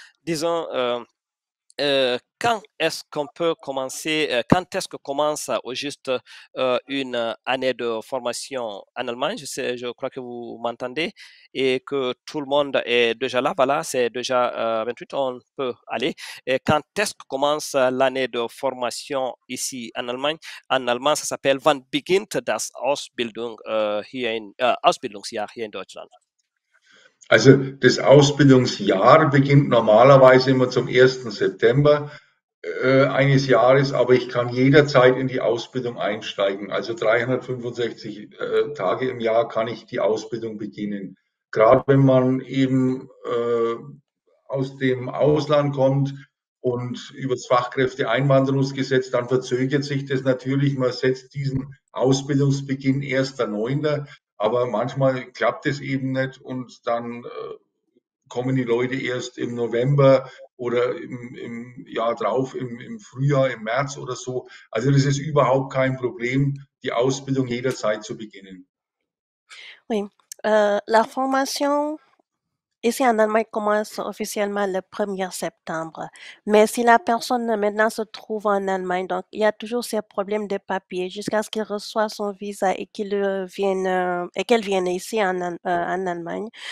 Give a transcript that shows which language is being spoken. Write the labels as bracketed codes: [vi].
[fr] Disons, quand est-ce qu'on peut commencer, quand est-ce que commence au juste une année de formation en Allemagne? Je crois que vous m'entendez et que tout le monde est déjà là. Voilà, c'est déjà 28, on peut aller. Et quand est-ce que commence l'année de formation ici en Allemagne? En allemand, ça s'appelle [de] Wann beginnt das Ausbildung Ausbildungsjahr hier in Deutschland? Also das Ausbildungsjahr beginnt normalerweise immer zum 1. September eines Jahres, aber ich kann jederzeit in die Ausbildung einsteigen. Also 365 Tage im Jahr kann ich die Ausbildung beginnen. Gerade wenn man eben aus dem Ausland kommt und über das Fachkräfteeinwanderungsgesetz, dann verzögert sich das natürlich. Man setzt diesen Ausbildungsbeginn 1.9., aber manchmal klappt es eben nicht und dann kommen die Leute erst im November oder im Jahr drauf, im Frühjahr, im März oder so. Also das ist überhaupt kein Problem, die Ausbildung jederzeit zu beginnen. [fr] oui, la formation Ici en Allemagne commence officiellement le 1er septembre. Mais si la personne maintenant se trouve en Allemagne, donc il y a toujours ces problèmes de papier jusqu'à ce qu'il reçoive son visa et qu'elle vienne ici en Allemagne.